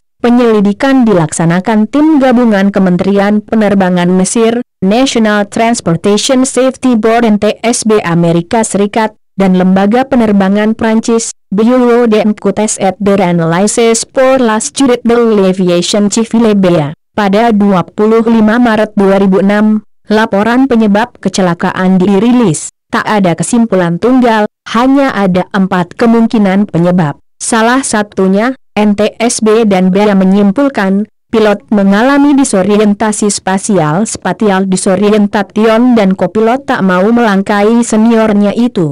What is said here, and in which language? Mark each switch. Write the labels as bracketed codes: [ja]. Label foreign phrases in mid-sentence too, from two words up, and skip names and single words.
[id] Penyelidikan dilaksanakan tim gabungan Kementerian Penerbangan Mesir, National Transportation Safety Board NTSB Amerika Serikat, dan Lembaga Penerbangan Prancis, Bureau d'Enquêtes et d'Analyses pour la Sécurité de l'Aviation Civile BA. Pada 25 Maret 2006, laporan penyebab kecelakaan dirilis. Tak ada kesimpulan tunggal, hanya ada 4 kemungkinan penyebab. Salah satunya, NTSB dan BA menyimpulkan, pilot mengalami disorientasi [en] spatial disorientation [id] dan kopilot tak mau melangkai seniornya itu.